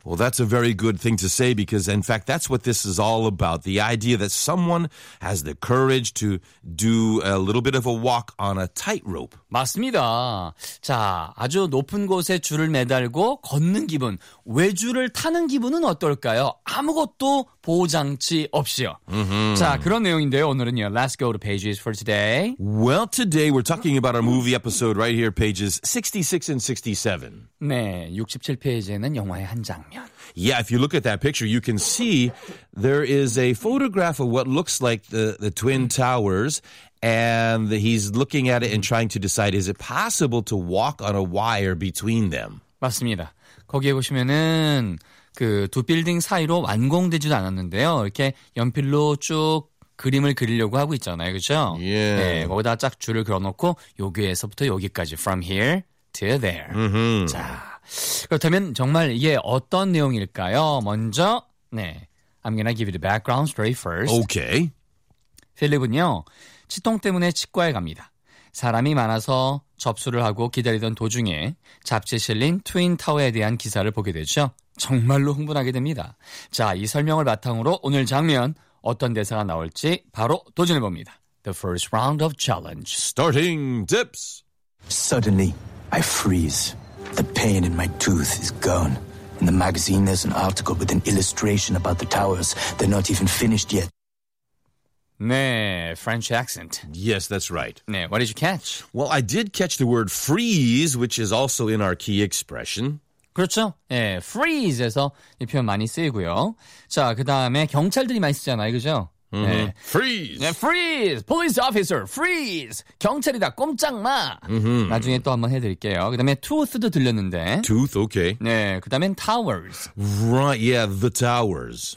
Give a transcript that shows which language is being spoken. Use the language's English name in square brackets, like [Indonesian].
[English] Well, that's a very good thing to say because, in fact, that's what this is all about. The idea that someone has the courage to do a little bit of a walk on a tightrope. [Korean] 맞습니다. 자, 아주 높은 곳에 줄을 매달고 걷는 기분. 왜 줄을 타는 기분은 어떨까요? 아무것도 보호장치 없이요. Mm-hmm. 자, 그런 내용인데요. 오늘은요. [English] Let's go to pages for today. Well, today we're talking about our movie episode right here, pages 66 and 67. [Korean] 네, 67페이지에는 영화의 한 장면. [English] Yeah, if you look at that picture, you can see there is a photograph of what looks like the Twin Towers. And he's looking at it and trying to decide, is it possible to walk on a wire between them? [Korean] 맞습니다. 거기에 보시면은 그 두 빌딩 사이로 완공되지도 않았는데요. 이렇게 연필로 쭉 그림을 그리려고 하고 있잖아요. 그렇죠? [English] Yeah. [Korean] 네, 거기다 쫙 줄을 그려놓고 여기에서부터 여기까지. [English] From here to there. Mm-hmm. [Korean] 자, 그렇다면 정말 이게 어떤 내용일까요? [English] 먼저, 네, I'm gonna give you the background story first. Okay. [Korean] 필립은요, 치통 때문에 치과에 갑니다. 사람이 많아서 접수를 하고 기다리던 도중에 잡지에 실린 트윈타워에 대한 기사를 보게 되죠. 정말로 흥분하게 됩니다. 자, 이 설명을 바탕으로 오늘 장면 어떤 대사가 나올지 바로 도전해 봅니다. [English] The first round of challenge. Starting dips. Suddenly, I freeze. The pain in my tooth is gone. In the magazine, there's an article with an illustration about the towers. They're not even finished yet. 네, French accent. Yes, that's right. 네, what did you catch? Well, I did catch the word freeze, which is also in our key expression. [Korean] 그렇죠. 예, freeze에서 이 표현 많이 쓰이고요. 자, 그 다음에 경찰들이 많이 쓰잖아요. 그죠? Mm-hmm. 예. Freeze! [English] 예, freeze! Police officer, freeze! [Korean] 경찰이다, 꼼짝 마! Mm-hmm. 나중에 또 한번 해드릴게요. 그 다음에 tooth도 들렸는데. [English] Tooth, okay. [Korean] 네, 그 다음엔 towers. [English] Right, yeah, the towers.